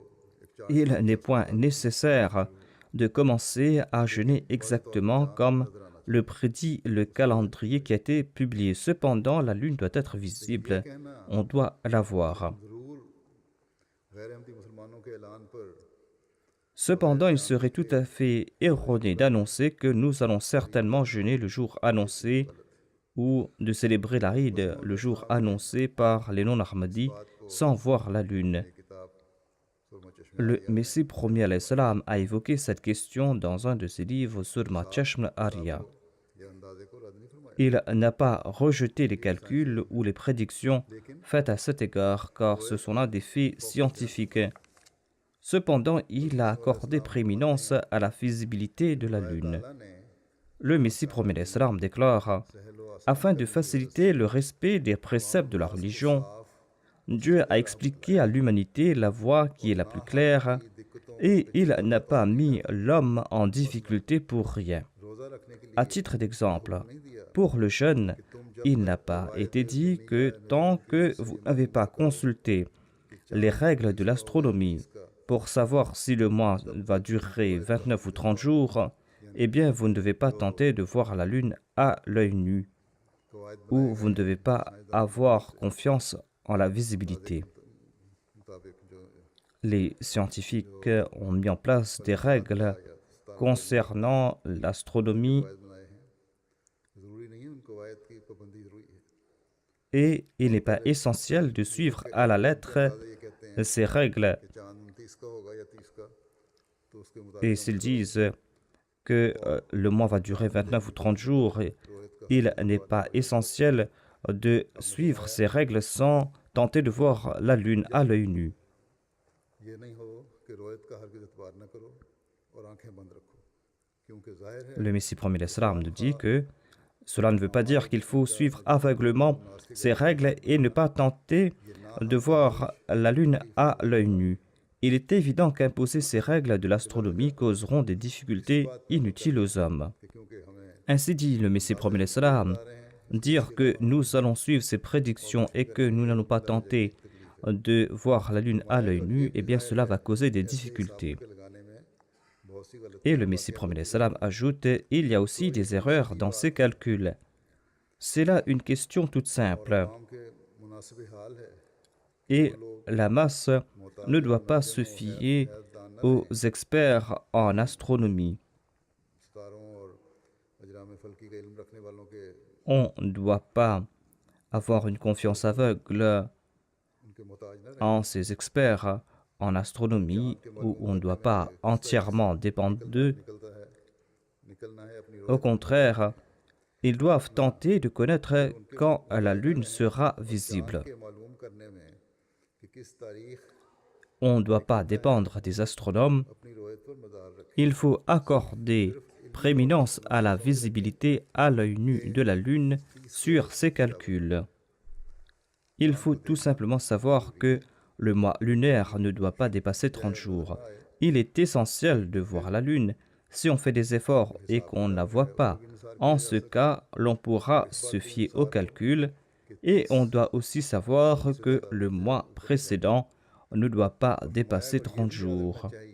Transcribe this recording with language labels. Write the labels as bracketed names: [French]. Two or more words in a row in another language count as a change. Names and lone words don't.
[French] Il n'est point nécessaire de commencer à jeûner exactement comme le prédit le calendrier qui a été publié. Cependant, la lune doit être visible. On doit la voir. [Urdu] ضرور غیر احمدی مسلمانوں کے اعلان پر [French] Cependant, il serait tout à fait erroné d'annoncer que nous allons certainement jeûner le jour annoncé ou de célébrer l'Aïd le jour annoncé par les non-Ahmadis sans voir la lune. [Urdu] کتاب سرمہ چشمے [French] Le Messie premier [Arabic] عليه السلام [French] a évoqué cette question dans un de ses livres Surma Chashma Arya. [Urdu] یہ اندازے کو رد نہیں فرمایا [French] Il n'a pas rejeté les calculs ou les prédictions faites à cet égard, car ce sont là des faits scientifiques. Cependant, il a accordé prééminence à la visibilité de la lune. [Urdu] اللہ نے [French] Le Messie premier [Arabic] عليه السلام [French] déclare: afin de faciliter le respect des préceptes de la religion, Dieu a expliqué à l'humanité la voie qui est la plus claire et il n'a pas mis l'homme en difficulté pour rien. [Urdu] روزہ رکھنے کے لیے [French] À titre d'exemple, pour le jeûne, il n'a pas été dit que tant que vous n'avez pas consulté les règles de l'astronomie pour savoir si le mois va durer 29 ou 30 jours, eh bien vous ne devez pas tenter de voir la lune à l'œil nu, [Urdu] قواعد [French] ou vous ne devez pas avoir confiance en la visibilité. [Urdu] مطابق جو [French] Les scientifiques ont mis en place des règles concernant l'astronomie [Urdu] قواعد بنائے ہیں ضروری نہیں ہے ان قواعد کی پابندی ضروری ہے [French] et il n'est pas essentiel de suivre à la lettre [Urdu] یہ کہتے ہیں [French] ces règles. [Urdu] کہ چاند 29 کا ہوگا یا 30 کا تو اس کے مطابق [French] Et s'ils disent que le mois va durer 29 ou 30 jours, il n'est pas essentiel de suivre ces règles sans tenter de voir la lune à l'œil nu. [Urdu] یہ نہیں ہو کہ رویت کا ہرگز اعتبار نہ کرو اور آنکھیں بند رکھو کیونکہ ظاہر ہے [French] Le Messie premier l'Islam nous dit que cela ne veut pas dire qu'il faut suivre aveuglément ces règles et ne pas tenter de voir la lune à l'œil nu. Il est évident qu'imposer ces règles de l'astronomie causeront des difficultés inutiles aux hommes. [Urdu] کہ کیونکہ ہمیں [French] Ainsi dit le Messie premier l'Islam, dire que nous allons suivre ces prédictions et que nous n'allons pas tenter de voir la lune à l'œil nu, eh bien cela va causer des difficultés. [Urdu] کے لگانے میں بہت سی غلط [French] Et le Messie premier l'Islam ajoute, il y a aussi des erreurs dans ces calculs. C'est là une question toute simple. [Urdu] کام کے مناسب حال ہے [French] Et la masse ne doit pas se fier aux experts en astronomie. [Urdu] ستاروں اور اجرام فلکی کا علم رکھنے والوں کے [French] On ne doit pas avoir une confiance aveugle [Urdu] ان کے محتاج نہ رہیں [French] en ces experts en astronomie où on ne doit pas entièrement dépendre d'eux. [Urdu] نکلنا ہے اپنی [French] Au contraire, ils doivent tenter de connaître quand la lune sera visible. [Urdu] کے معلوم کرنے میں کہ کس تاریخ [French] On ne doit pas dépendre des astronomes. [Urdu] اپنی رویت پر مدار رکھیں [French] Il faut accorder prééminence à la visibilité à l'œil nu de la lune sur ces calculs. Il faut tout simplement savoir que le mois lunaire ne doit pas dépasser 30 jours. Il est essentiel de voir la lune. Si on fait des efforts et qu'on ne la voit pas, en ce cas, l'on pourra se fier aux calculs et on doit aussi savoir que le mois précédent ne doit pas dépasser 30 jours.